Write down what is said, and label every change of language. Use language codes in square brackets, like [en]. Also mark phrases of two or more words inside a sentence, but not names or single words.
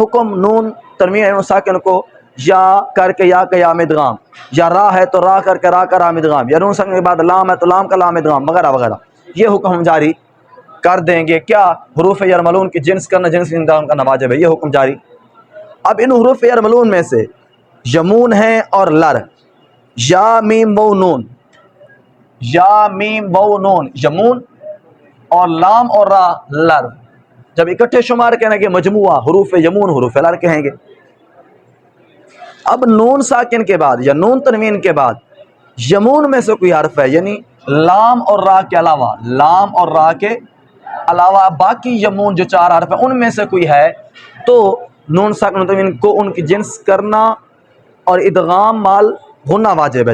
[ur] حکم نون تنوین نون ساکن کو یا کر کے یا میں ادغام، یا را ہے تو را کر کے را کا رام ادغام، یا نون ساکن کے بعد لام ہے تو لام کا لام ادغام وغیرہ وغیرہ. یہ حکم ہم جاری کر دیں گے. کیا؟ حروف یرملون کی جنس کرنا، جنس ادغام کرنا واجب ہے، یہ حکم جاری. اب ان حروف یرملون میں سے یمون ہیں اور لر، یا میم و نون، یا میم و نون یمون، اور لام اور را لر، جب اکٹھے شمار کہیں گے مجموعہ حروف یمون حروف لر کہیں گے. اب نون ساکن کے بعد یا نون تنوین کے بعد یمون میں سے کوئی حرف ہے، یعنی لام اور را کے علاوہ، لام اور را کے علاوہ باقی یمون جو چار حرف ہیں ان میں سے کوئی ہے، تو نون ساکن تنوین کو ان کی جنس کرنا اور ادغام مال غنہ واجب ہے.